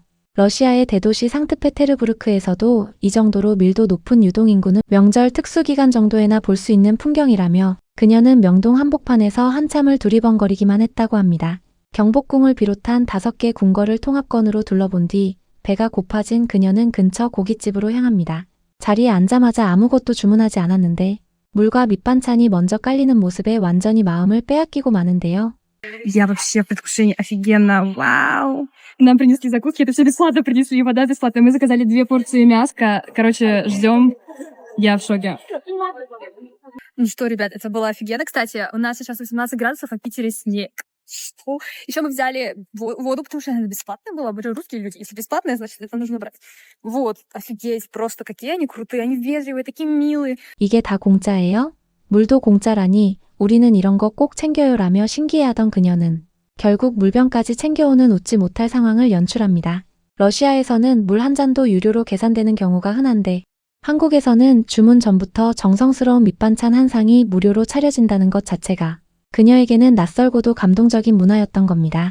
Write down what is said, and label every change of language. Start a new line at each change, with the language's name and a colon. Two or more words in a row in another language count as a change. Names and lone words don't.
Korean: 러시아의 대도시 상트페테르부르크에서도 이 정도로 밀도 높은 유동인구는 명절 특수기간 정도에나 볼 수 있는 풍경이라며 그녀는 명동 한복판에서 한참을 두리번거리기만 했다고 합니다. 경복궁을 비롯한 5개 궁궐을 통합권으로 둘러본 뒤 배가 고파진 그녀는 근처 고깃집으로 향합니다. 자리에 앉자마자 아무것도 주문하지 않았는데 물과 밑반찬이 먼저 깔리는 모습에 완전히 마음을 빼앗기고 마는데요.
Russian: Я вообще в предвкушении офигенно. Вау. Нам принесли закуски, это все бесплатно принесли, вода бесплатная. Мы заказали 2 порции мяска. Короче, ждем. Я в шоке. Ну что, ребят, это было офигенно. Кстати, у нас сейчас 18 градусов, а в Питере снег. Что? Еще мы взяли воду, потому что она бесплатная была. Мы же русские люди. Если бесплатная, значит, это нужно брать. Вот, офигеть, просто какие они крутые, они вежливые, такие милые.
Korean: 이게 다 공짜예요? 물도 공짜라니 우리는 이런 거 꼭 챙겨요 라며 신기해하던 그녀는 결국 물병까지 챙겨오는 웃지 못할 상황을 연출합니다. 러시아에서는 물 한 잔도 유료로 계산되는 경우가 흔한데 한국에서는 주문 전부터 정성스러운 밑반찬 한 상이 무료로 차려진다는 것 자체가 그녀에게는 낯설고도 감동적인 문화였던 겁니다.